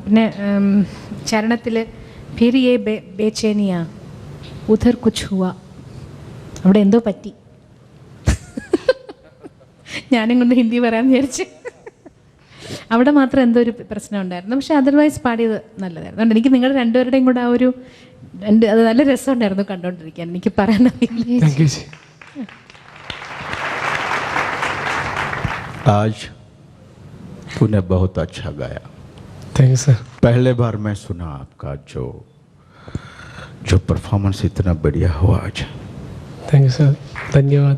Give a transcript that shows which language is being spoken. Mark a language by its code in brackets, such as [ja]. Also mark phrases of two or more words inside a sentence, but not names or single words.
[ml] പിന്നെ ചരണത്തിൽ [hi] फिर ये बेचैनियाँ उधर कुछ हुआ, [ml] അവിടെ എന്തോ പറ്റി. ഞാനും കൊണ്ട് ഹിന്ദി പറയാമെന്ന് വിചാരിച്ച്. അവിടെ മാത്രം എന്തോ ഒരു പ്രശ്നം ഉണ്ടായിരുന്നു. പക്ഷെ അതർവൈസ് പാടിയത് നല്ലതായിരുന്നു. അതുകൊണ്ട് എനിക്ക് നിങ്ങളുടെ രണ്ടുപേരുടെയും കൂടെ ആ ഒരു അത് നല്ല രസമുണ്ടായിരുന്നു കണ്ടുകൊണ്ടിരിക്കാൻ. എനിക്ക് പറയാൻ [hi] आज तूने बहुत अच्छा गाया. [en] thank you sir. [hi] पहले बार मैं सुना आपका जो परफॉर्मेंस इतना बढ़िया हुआ आज. [en] thank you sir. धन्यवाद.